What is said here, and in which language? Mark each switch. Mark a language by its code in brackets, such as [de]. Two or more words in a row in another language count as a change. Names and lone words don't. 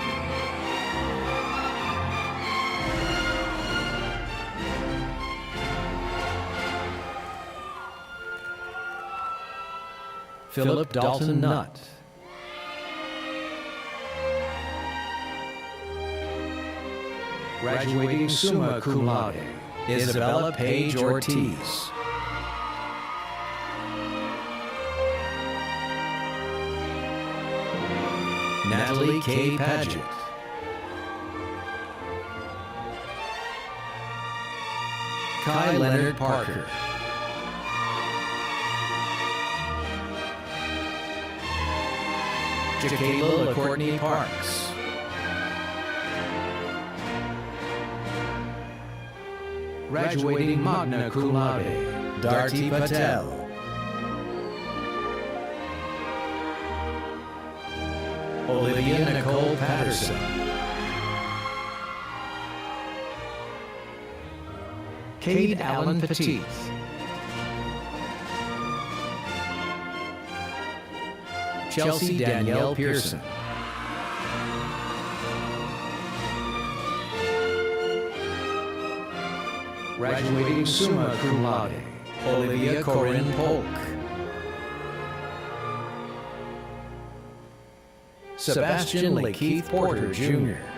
[en] Philip Dalton Nutt. [la] Graduating summa cum laude, [en] Isabella Page Ortiz. Natalie K. Paget. Kai Leonard Parker. Jacayla LaCourtney Parks. Graduating [la] magna cum laude, [en] Darti Patel. Olivia Nicole Patterson. Cade Allen Petit. Chelsea Danielle Pearson. Graduating [la] summa cum laude, [en] Olivia Corinne Polk. Sebastian Lakeith Porter, Jr.